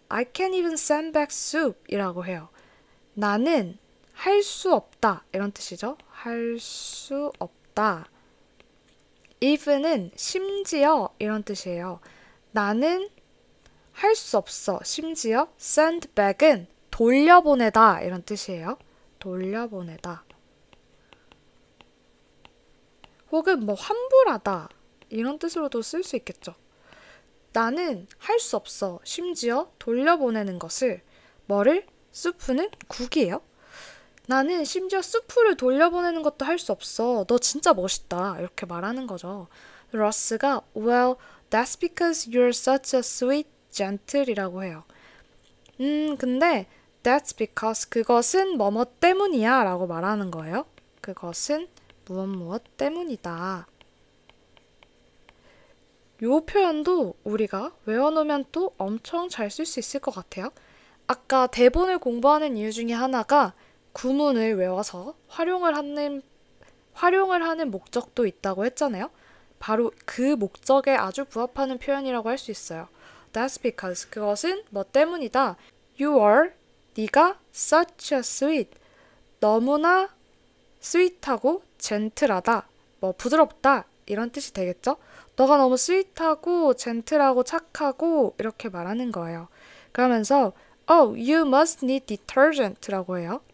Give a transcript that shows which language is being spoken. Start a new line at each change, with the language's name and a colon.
English: I can't even send back soup
Korean: 이라고 해요. 나는 할 수 없다 이런 뜻이죠. 할 수 없다. even은 심지어 이런 뜻이에요. 나는 할 수 없어. 심지어 send back은 돌려보내다 이런 뜻이에요. 돌려보내다. 혹은 환불하다 이런 뜻으로도 쓸 수 있겠죠. 나는 할 수 없어. 심지어 돌려보내는 것을 뭐를? 수프는 국이에요. 나는 심지어 수프를 돌려보내는 것도 할 수 없어. 너 진짜 멋있다. 이렇게 말하는 거죠.
English: 러스가 Well, that's because you're such a sweet gentle이라고 해요.
Korean: 근데 that's because 그것은 뭐뭐 때문이야 라고 말하는 거예요. 그것은 무엇 때문이다. 요 표현도 우리가 외워놓으면 또 엄청 잘 쓸 수 있을 것 같아요. 아까 대본을 공부하는 이유 중에 하나가 구문을 외워서 활용을 하는 목적도 있다고 했잖아요. 바로 그 목적에 아주 부합하는 표현이라고 할 수 있어요.
English: That's because
Korean: 그것은 뭐 때문이다.
English: You are,
Korean: 네가
English: such a sweet,
Korean: 너무나 sweet하고 gentle하다, 부드럽다 이런 뜻이 되겠죠? 너가 너무 sweet하고 gentle하고 착하고 이렇게 말하는 거예요. 그러면서
English: Oh, you must need detergent라고 해요.